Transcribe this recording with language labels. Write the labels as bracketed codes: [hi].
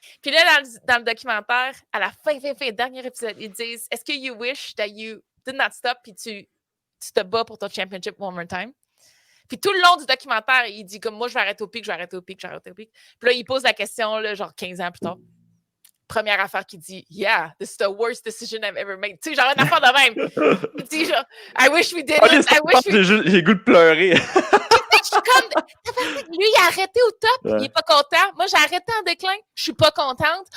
[fr] Puis là, dans le documentaire, à la fin, dernier épisode, ils disent « Est-ce que [en] you wish that you did not stop [fr] puis tu te bats pour ton [en] championship one more time? [fr] » Puis tout le long du documentaire, il dit comme moi, je vais arrêter au pic. Puis là, il pose la question, là, genre 15 ans plus tard. Première affaire qu'il dit, [en] yeah, this is the worst decision I've ever made. [fr] Tu sais, genre une affaire de même. Il dit genre, [en] I wish we did it. [fr] J'ai goût de pleurer. Je suis comme, lui, il a arrêté au top, il est pas content. Moi, j'ai arrêté en déclin, je suis pas contente.